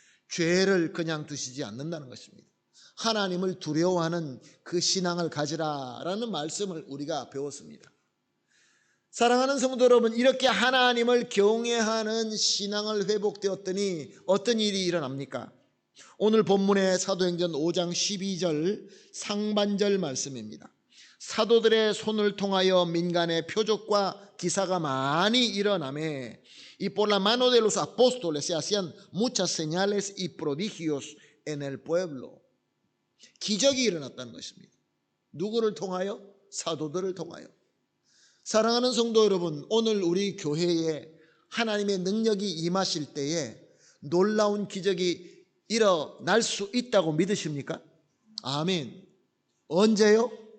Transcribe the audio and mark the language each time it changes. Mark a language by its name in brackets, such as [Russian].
[Korean] 죄를 그냥 두시지 않는다는 것입니다. 하나님을 두려워하는 그 신앙을 가지라라는 말씀을 우리가 배웠습니다. 사랑하는 성도 여러분, 이렇게 하나님을 경외하는 신앙을 회복되었더니 어떤 일이 일어납니까? 오늘 본문의 사도행전 5장 12절 상반절 말씀입니다. 사도들의 손을 통하여 민간의 표적과 기사가 많이 일어나매 [Spanish] y por la mano de los apóstoles se hacían muchas señales y prodigios en el pueblo. [Korean] 기적이 일어났다는 것입니다. 누구를 통하여? 사도들을 통하여. 사랑하는 성도 여러분, 오늘 우리 교회에 하나님의 능력이 임하실 때에 놀라운 기적이 일어날 수 있다고 믿으십니까? 아멘. 언제요?